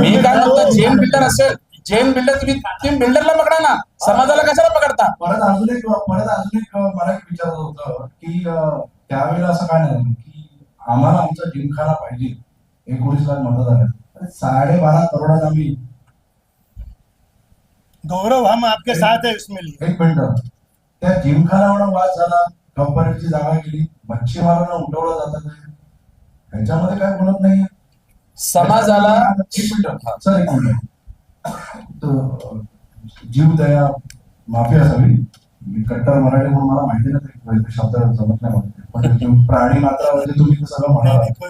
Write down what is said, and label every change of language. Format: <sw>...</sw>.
<mr>मी काय म्हणतो, जैन बिल्डर असेल, जैन बिल्डर तुम्ही बिल्डरला पकडा ना, समाजाला कशाला पकडता? परत अजून एक मला एक विचारत होतं की त्यावेळेला असं काय नाही की आम्हाला आमचा जिमखाना पाहिजे, 19 लाख मतदार आहेत, 12.5 करोडात आम्ही.</mr> <hi>गौरव, हम आपके साथ है इसमें लिए.</hi> <mr>एक मिनिट, त्या जिमखानावर वाद झाला, कंपनीची जागा गेली, मच्छीमारांना उठवलं जातं नाही, ह्याच्यामध्ये काय बोलत नाहीये समाजाला एक मिनिट सर, एक मिनिट. जीवदया माफी असावी, मी कट्टर मराठी म्हणून मला माहिती नाही, शब्द जमत नाही मला, पण प्राणी मात्र म्हणजे तुम्ही तर सगळं म्हणाला.</mr>